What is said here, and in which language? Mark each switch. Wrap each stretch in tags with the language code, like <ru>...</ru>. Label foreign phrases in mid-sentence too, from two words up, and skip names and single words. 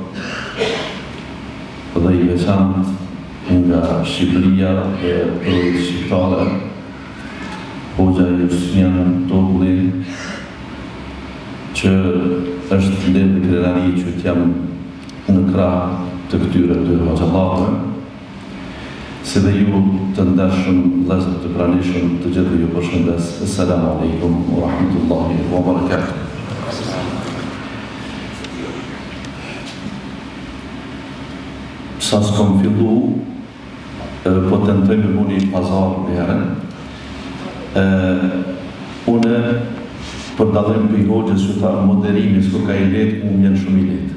<sq>dhe i veçantë nga Shqipëria e provës shqiptare, Hoxha Jusnian Togli, që është lidhë dhe krenari që t'jam në krah të këtyre të hoxhallatëve, si dhe ju të ndashëm vëllezër të pranishëm të gjithë ju përshëndes.</sq> <ar>السلام عليكم ورحمة الله وبركاته.</ar> <sq>Sa s'kom fillu, po tentoj me buni pazar për herën. Une për dallim për i hoxhës që ta moderimi s'ko ka i letë, unë mjenë shumë i letë.</sq>